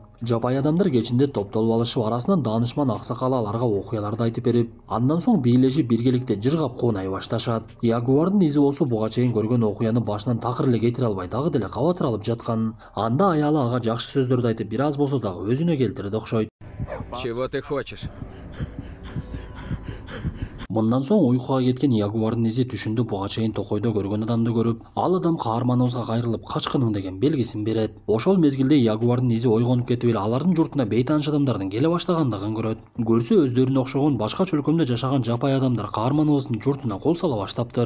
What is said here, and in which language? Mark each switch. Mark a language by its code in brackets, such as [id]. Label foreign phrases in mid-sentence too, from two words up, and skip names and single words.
[ky] Жапай адамдар кечинде топтолуп алышып, арасынан даанышман аксакал аларга окуяларды айтып берип, андан соң бийлешип биргеликте жыргап куунай башташат. Ягуардын изи болсо буга чейин көргөн окуяны башынан такыр эле кетире албай, дагы деле кабатыр алып жаткан. Анда аялы ага жакшы сөздөрдү айтып, бир аз болсо дагы өзүнө келтирди окшойт. [ru] Чего ты хочешь? [ky] Мындан соң уйкуга кеткен ягуардын изи түшүндө буга чейин токойдо көргөн адамды көрүп, ал адам каарманыбызга кайрылып качкының деген белгисин берет. Ошол мезгилде ягуардын изи ойгонуп кетип эле алардын журтуна бейтааныш адамдардын келе баштагандыгын көрөт. Көрсө өздөрүнө окшогон башка чөлкөмдө жашаган жапай адамдар каарманыбыздын журтуна кол сала баштаптыр.